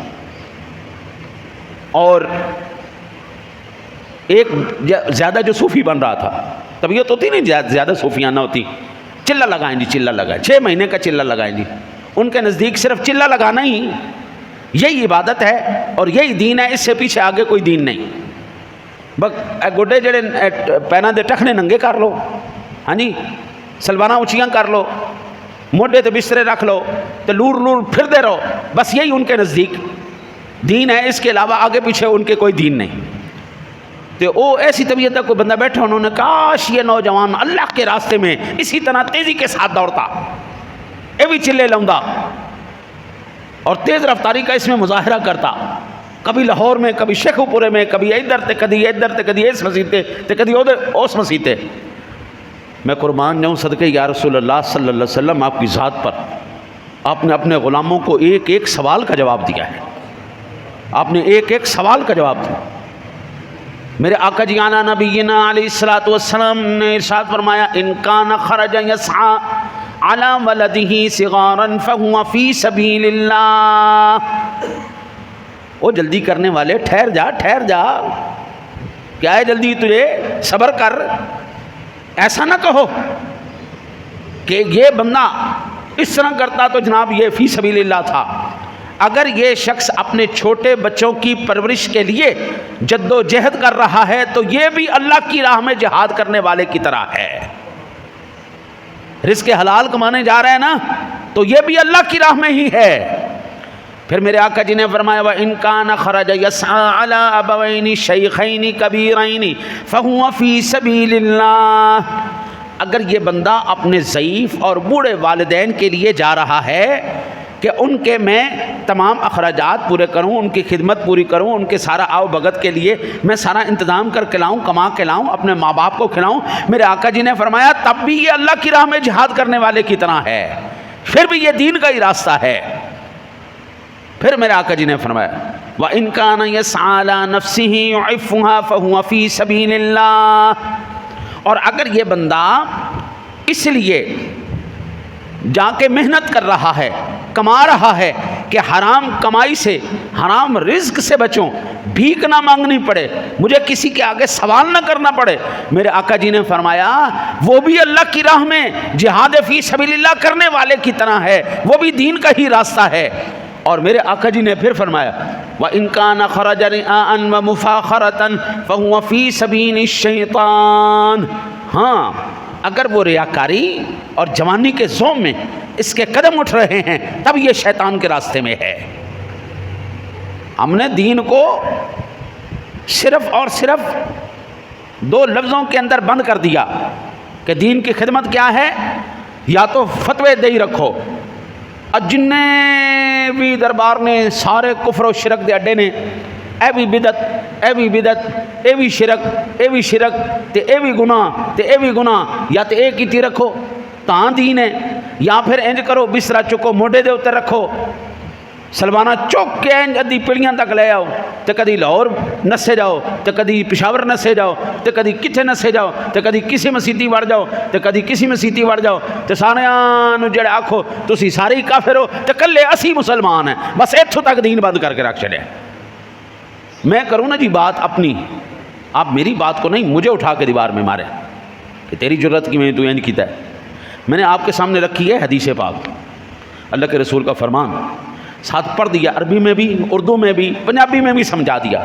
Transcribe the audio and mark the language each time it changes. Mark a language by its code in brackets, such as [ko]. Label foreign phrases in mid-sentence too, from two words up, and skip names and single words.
[ur] اور ایک زیادہ جو صوفی بن رہا تھا، طبیعت ہوتی نہیں زیادہ صوفیانہ ہوتی، چلہ لگائیں جی، چلہ لگائیں، 6 مہینے کا چلہ لگائیں جی. ان کے نزدیک صرف چلہ لگانا ہی یہی عبادت ہے اور یہی دین ہے، اس سے پیچھے آگے کوئی دین نہیں. [pa] بس گڈے جڑے پیراں دے ٹکنے ننگے کر لو، سلوانہ اونچیاں کر لو، موڈے تے بسترے رکھ لو تو لور لور پھردے رہو. [ur] بس یہی ان کے نزدیک دین ہے، اس کے علاوہ آگے پیچھے ان کے کوئی دین نہیں. تو وہ ایسی طبیعت ہے، کوئی بندہ بیٹھا، انہوں نے کاش یہ نوجوان اللہ کے راستے میں اسی طرح تیزی کے ساتھ دوڑتا، یہ بھی چلے لاؤندا اور تیز رفتاری کا اس میں مظاہرہ کرتا. کبھی لاہور میں، کبھی شیخو پورے میں، کبھی ادھر [pa] تے کدی ادھر تے کدی اس مسجد تے کدی ادھر اس مسجد تے. [ur] میں قربان جاؤں صدقے یا رسول اللہ [ar] صلی اللہ علیہ وسلم [ur] آپ کی ذات پر. آپ نے اپنے غلاموں کو ایک ایک سوال کا جواب دیا ہے. آپ نے ایک ایک سوال کا جواب دیا. میرے آقا جی آنا نبینا [ar] علیہ الصلوۃ والسلام [ur] نے ارشاد فرمایا [ar] ان کان خرج یسعى على ولده صغارا فهو في سبيل اللہ. [ur] وہ جلدی کرنے والے ٹھہر جا، ٹھہر جا، کیا ہے جلدی تجھے، صبر کر. ایسا نہ کہو کہ یہ بندہ اس طرح کرتا تو جناب یہ فی سبیل اللہ تھا. اگر یہ شخص اپنے چھوٹے بچوں کی پرورش کے لیے جد و جہد کر رہا ہے تو یہ بھی اللہ کی راہ میں جہاد کرنے والے کی طرح ہے. رزق حلال کمانے جا رہے ہیں نا تو یہ بھی اللہ کی راہ میں ہی ہے. پھر میرے آقا جی نے فرمایا [ar] وَإِن كَانَ خَرَجَ يَسْعَىٰ عَلَىٰ أَبَوَيْنِ شَيْخَيْنِ كَبِيرَيْنِ فَهُوَ فِي سَبِيلِ اللَّهِ. [ur] اگر یہ بندہ اپنے ضعیف اور بوڑھے والدین کے لیے جا رہا ہے کہ ان کے میں تمام اخراجات پورے کروں، ان کی خدمت پوری کروں، ان کے سارا آؤ بھگت کے لیے میں سارا انتظام کر کے لاؤں، کما کے لاؤں، اپنے ماں باپ کو کھلاؤں، میرے آقا جی نے فرمایا تب بھی یہ اللہ کی راہ میں جہاد کرنے والے کی طرح ہے، پھر بھی یہ دین کا ہی راستہ ہے. پھر میرے آقا جی نے فرمایا [ar] وَإِن كَانَ يَسْعَىٰ عَلَىٰ نَفْسِهِ يُعِفُّهَا فَهُوَ فِي سَبِيلِ اللَّهِ. [ur] اور اگر یہ بندہ اس لیے جا کے محنت کر رہا ہے، کما رہا ہے کہ حرام کمائی سے، حرام رزق سے بچوں، بھیک نہ مانگنی پڑے، مجھے کسی کے آگے سوال نہ کرنا پڑے، میرے آقا جی نے فرمایا وہ بھی اللہ کی راہ میں جہاد فی سبیل اللہ کرنے والے کی طرح ہے، وہ بھی دین کا ہی راستہ ہے. اور میرے آقا جی نے پھر فرمایا [ar] وَإِن كَانَ خَرَجَ رِئَاءً وَمُفَاخَرَةً فَهُوَ فِي سَبِيلِ الشَّيْطَانِ. [ur] ہاں اگر وہ ریاکاری اور جوانی کے زوم میں اس کے قدم اٹھ رہے ہیں تب یہ شیطان کے راستے میں ہے. ہم نے دین کو صرف اور صرف 2 لفظوں کے اندر بند کر دیا کہ دین کی خدمت کیا ہے، یا تو فتوے دے ہی رکھو. [pa] اور جن بھی دربار نے سارے کفر و شرک دے اڈے نے اے بھی بدعت، اے بھی بدعت، اے بھی شرک، اے بھی شرک تے اے بھی گناہ تے اے بھی گناہ، یا تے ایک ہی رکھو تاں دین ہے، یا پھر انج کرو بسترا چکو موڈے دے اتر رکھو، سلوانہ چک کے انج ادھی پیڑیاں تک لے آؤ، تے کدی لاہور نسے جاؤ، تے کدی پشاور نسے جاؤ، تے کدی کتھے نسے جاؤ، تے کدی کسی مسیتی وڑ جاؤ، تے کدی کسی مسیتی وڑ جاؤ، تے ساریاں نو جڑے آکھو تسی سارے ہی کافر ہو تے کلے اسی مسلمان ہیں، بس ایتھوں تک دین بند کر کے رکھ چھڑے. [ur] میں کروں نا جی بات اپنی، آپ میری بات کو نہیں مجھے اٹھا کے دیوار میں مارے کہ تیری جرت کی میں تو یہ نہیں کیتا ہے. میں نے آپ کے سامنے رکھی ہے حدیث پاک، اللہ کے رسول کا فرمان، ساتھ پڑھ دیا، عربی میں بھی، اردو میں بھی، پنجابی میں بھی سمجھا دیا.